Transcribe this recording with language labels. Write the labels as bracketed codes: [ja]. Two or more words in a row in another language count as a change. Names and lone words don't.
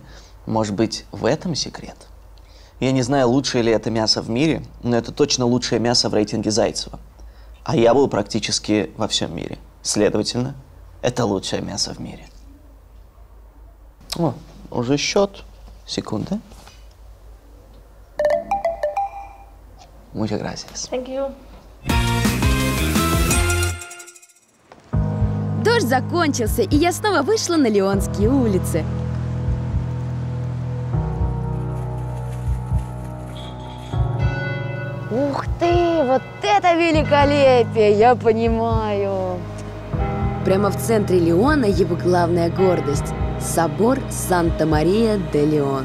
[ru] Может быть, в этом секрет? Я не знаю, лучшее ли это мясо в мире, но это точно лучшее мясо в рейтинге Зайцева. А я был практически во всем мире. Следовательно, это лучшее мясо в мире. О, уже счет. Секунда. [es] Muchas gracias. [en] Thank you. [ru] закончился, и я снова вышла на Лионские улицы. Ух ты, вот это великолепие, я понимаю. Прямо в центре Лиона его главная гордость – собор Санта-Мария-де-Леон.